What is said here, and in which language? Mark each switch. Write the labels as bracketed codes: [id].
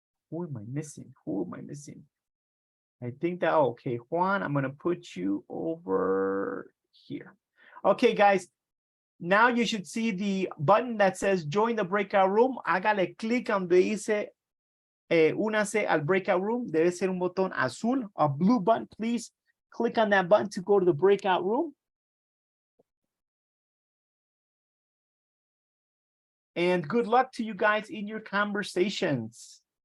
[en] Who am I missing? I think that, okay, Juan, I'm gonna put you over here. Okay, guys, now you should see the button that says join the breakout room. [es] Hágale clic donde dice únase al breakout room. Debe ser un botón azul, [en] a blue button. Please click on that button to go to the breakout room. And good luck to you guys in your conversations.